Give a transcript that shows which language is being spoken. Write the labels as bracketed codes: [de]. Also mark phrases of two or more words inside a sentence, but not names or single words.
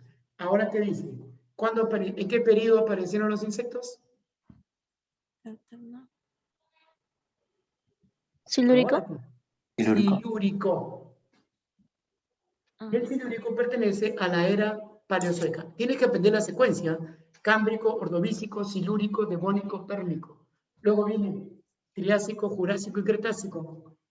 [es] Ahora te dice, ¿en qué periodo aparecieron los insectos? Silúrico. Silúrico. Y el silúrico pertenece a la era paleozoica. Tienes que aprender la secuencia. Cámbrico, ordovícico, silúrico, devónico, pérmico. Luego viene triásico, jurásico y cretácico.